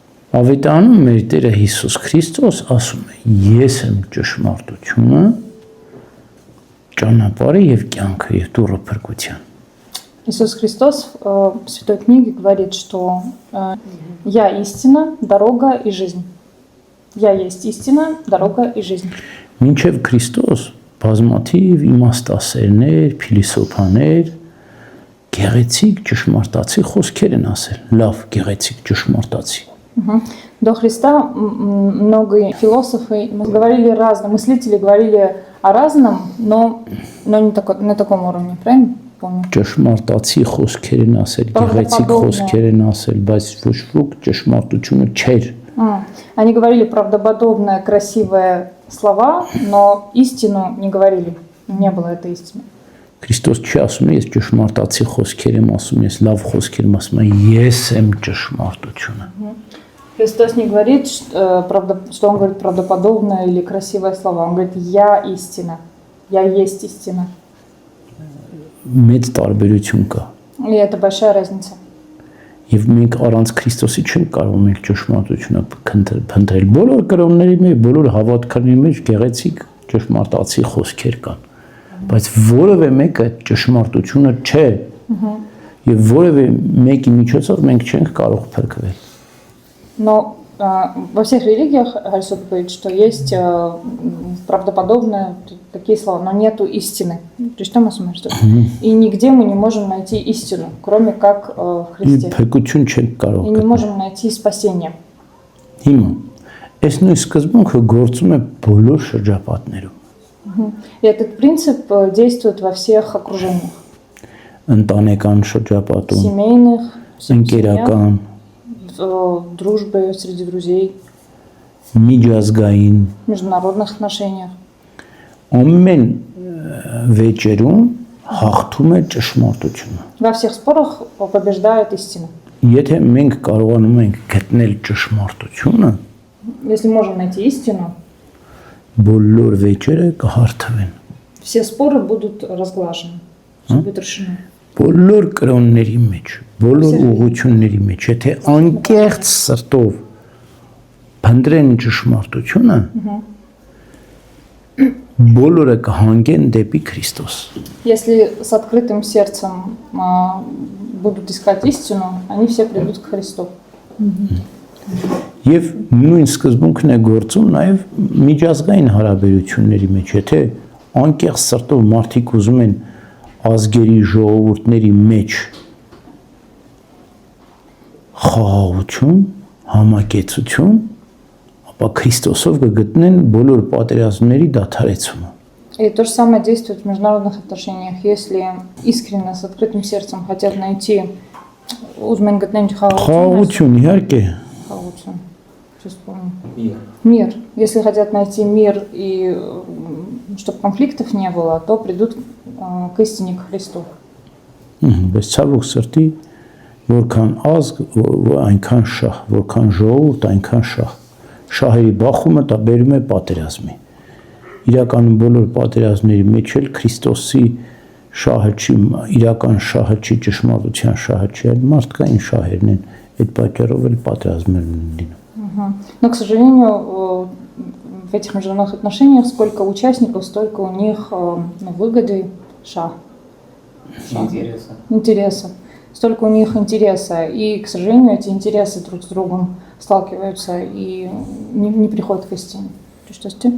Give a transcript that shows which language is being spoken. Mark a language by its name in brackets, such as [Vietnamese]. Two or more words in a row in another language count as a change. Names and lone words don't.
[Armenian] Ավետարանում մեր Տերը Հիսուս Քրիստոս ասում է. ես եմ ճշմարտությունը, ճանապարհը եւ կյանքը եւ դուռը փրկության։ [Russian] Иисус Христос в Святой книге говорит, что «Я истина, дорога и жизнь». «Я есть истина, дорога и жизнь». [Armenian] Մինչև Քրիստոս բազմաթիվ իմաստասերներ, փիլիսոփաներ գեղեցիկ ճշմարտացի խոսքեր են ասել, լավ գեղեցիկ ճշմարտացի։ [Russian] До Христа много философы говорили разно, мыслители говорили о разном, но не на таком уровне, правильно? Помню. [Armenian] Ճշմարտացի խոսքեր են ասել, գեղեցիկ խոսքեր են ասել, բայց ոչ ոք ճշմարտությունը չէր։ [Russian] Они говорили правдоподобные, красивые слова, но истину не говорили. Не было этой истины. [Armenian] Քրիստոս չի ասում, ես ճշմարտացի խոսքեր եմ ասում, ես լավ խոսքեր եմ ասում, ես եմ ճշմարտությունը։ [Russian] Христос не говорит, что он говорит правдоподобное или красивые слова. Он говорит, я истина, я есть истина. [Armenian] Մեծ տարբերություն կա։ [Russian] И это большая разница. [Armenian] Եվ մենք առանց Քրիստոսի չենք կարող մենք ճշմարտությունը փնտրել։ Բոլոր կրոնների մեջ, բոլոր հավատքների մեջ գեղեցիկ ճշմարտացի խոսքեր կան, բայց որևէ մեկը ճշմարտությունը չէ։ Եվ որևէ մեկի միջոցով մենք չենք կարող փրկվել։ [Russian] Но во всех религиях Христос говорит, что есть правдоподобные такие слова, но нету истины. То есть что мы смотрим? И нигде мы не можем найти истину, кроме как в Христе. И не можем найти спасение. [Armenian] Հիմա այս նույն սկզբունքը գործում է բոլոր շրջապատներում։ [Russian] И этот принцип действует во всех окружениях. [Armenian] Ընտանեկան շրջապատում, [Russian] семейных, [Armenian] ընկերական, [Russian] в дружбе среди друзей, [Armenian] միջազգային, [Russian] международных отношениях. [Armenian] Ամեն վեճերում հաղթում է ճշմարտությունը։ [Russian] Во всех спорах побеждает истина. [Armenian] Եթե մենք կարողանում ենք գտնել ճշմարտությունը, [Russian] если можем найти истину, [Armenian] բոլոր վեճերը կհարթվեն։ [Russian] все споры будут разглажены, будут решены. [Armenian] Բոլոր կրոնների մեջ, բոլոր ուղղությունների մեջ, եթե անկեղծ սրտով փնտրեն ճշմարտությունը, բոլորը կհանգեն դեպի Քրիստոս։ [Russian] Если с открытым сердцем будут искать истину, они все придут к Христу. [Armenian] Եվ նույն սկզբունքն է գործում նաև միջազգային հարաբերությունների մեջ, եթե անկեղծ սրտով մարդիկ ուզում են ազգերի ժողովուրդների մեջ խաղաղություն, համակեցություն, ապա Քրիստոսով կգտնեն բոլոր պատերազմների դադարեցումը։ [Russian] И то же самое действует в международных отношениях. Если искренне, с открытым сердцем хотят найти [Armenian] խաղաղություն, իհարկե, [Russian] мир. Если хотят найти мир и чтобы конфликтов не было, то придут к истине, к Христу. [Armenian] Բայց ցավոք սրտի, որքան ազգ, այնքան շահ, որքան ժողովուրդ, այնքան շահ։ Շահերի բախումը դա բերում է պատերազմի։ Իրականում բոլոր պատերազմների մեջ էլ Քրիստոսի շահը չի, իրական շահը չի, ճշմարտության շահը չի, այլ մարդկային շահերն են, այդ պատճառով էլ պատերազմներ են լինում։ [Russian] Но, к сожалению, в этих международных отношениях сколько участников, столько у них выгоды, интереса. Столько у них интереса. И, к сожалению, эти интересы друг с другом сталкиваются и не приходят к истине.